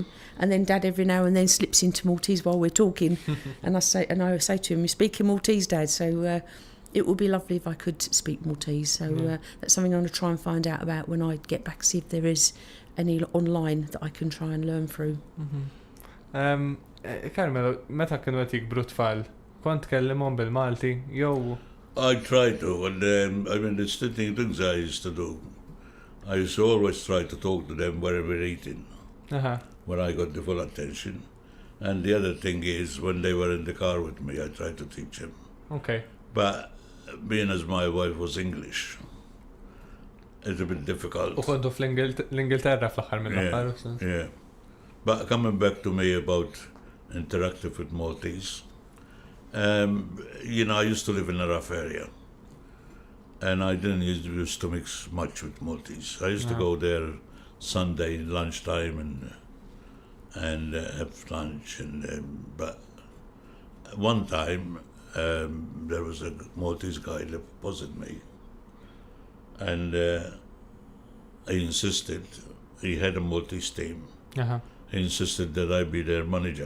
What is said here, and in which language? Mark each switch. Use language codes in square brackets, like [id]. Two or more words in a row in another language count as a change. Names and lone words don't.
[en] And then Dad every now and then slips into Maltese while we're talking, and I say to him, "You're speaking Maltese, Dad." So. It would be lovely if I could speak Maltese. So that's something I'm going to try and find out about when I get back, see if there is any online that I can try and learn through. [mt] Carmelo, meta kienu qed jikbru tfal, kont tkellimhom bil-Malti jew? [en] I try to, and I mean, it's the things I used to do. I used to always try to talk to them where we're eating, where I got the full attention. And the other thing is, when they were in the car with me, I tried to teach them. Okay. But being as my wife was English, it's a bit difficult. [mt] U kontu fl-Ingilterra fl-aħħar mill-aħħar. [en] Yeah. But coming back to me about interactive with Maltese, I used to live in a rough area, and I didn't used to mix much with Maltese. I used to go there Sunday lunchtime and have lunch, but one time there was a Maltese guy that opposite me, and he insisted, he had a Maltese team, he insisted that I be their manager.